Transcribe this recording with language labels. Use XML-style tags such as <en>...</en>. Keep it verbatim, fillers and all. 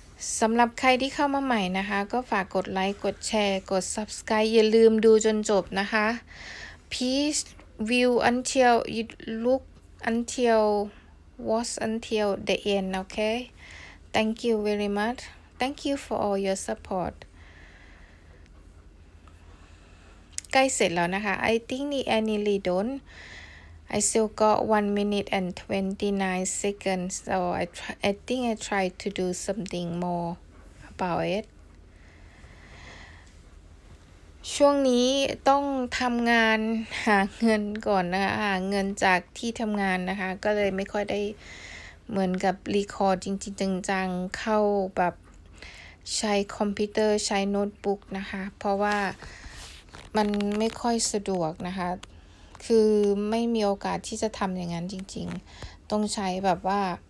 <th>สำหรับใครที่เข้ามาใหม่นะคะ ก็ฝากกดไลค์กดแชร์กด Subscribe อย่าลืมดูจนจบนะคะ</th> <en>Please view until you look until watch until the end okay Thank you very much. Thank you for all your support.</en> <th>ใกล้เสร็จแล้วนะคะ</th> <en>I think the I nearly done. I still got one minute and twenty-nine seconds so I try, I think I try to do something more about it.</en> <th>ช่วงนี้ต้องทำงานหาเงินก่อนนะคะหาเงินจากที่ทำงานนะคะ ก็เลยไม่ค่อยได้เหมือนกับรีคอร์ดจริงๆจังๆเข้าแบบใช้คอมพิวเตอร์ใช้โน้ตบุ๊กนะคะ เพราะว่ามันไม่ค่อยสะดวกนะคะ คือไม่มีโอกาสที่จะทำอย่างนั้นจริงๆ ต้องใช้แบบว่า</th>